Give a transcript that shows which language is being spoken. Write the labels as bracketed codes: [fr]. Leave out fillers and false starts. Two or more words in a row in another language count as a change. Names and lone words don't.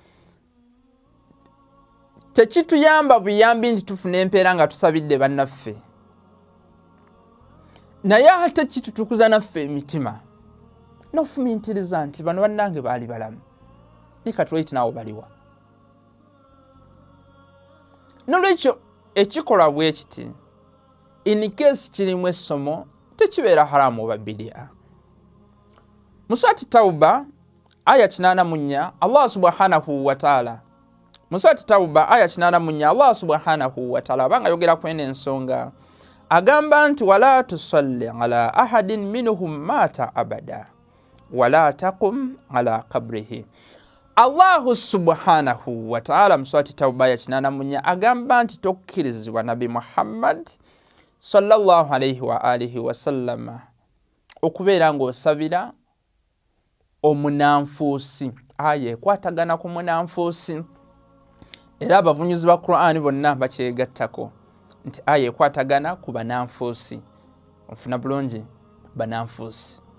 [lg] tekituyamba buyambi nti tufuna empeera nga tusabidde bannaffe naye ate kitutukuza naffe emitima n'ofumiitiriza nti bano bannange baali balamu ne kati lwaki naawe baliwa n'olwekyo ekikolwa bwe kiti [en] in case [lg] kirimu essomo tekibeera haramu oba bidia mu surati tauba aya 84 [ar] الله سبحانه وتعالى [lg] mu surati tauba aya 84 [ar] الله سبحانه وتعالى [lg] banga yogera kwene ensonga agamba nti [ar] ولا تصل على أحد منهم مات أبدا ولا تقم على قبره الله سبحانه وتعالى [lg] mu surati tauba aya 84 agamba nti tokkirizibwa nabi Muhammad [ar] صلى الله عليه وعلى آله وسلم [lg] okubeera ng'osabira omunanfuusi aya ekwatagana ku munanfuusi era abavunyuzi ba Qur'ani bonna bakyegattako nti aya ekwatagana ku bananfuusi ofuna bulungi bananfuusi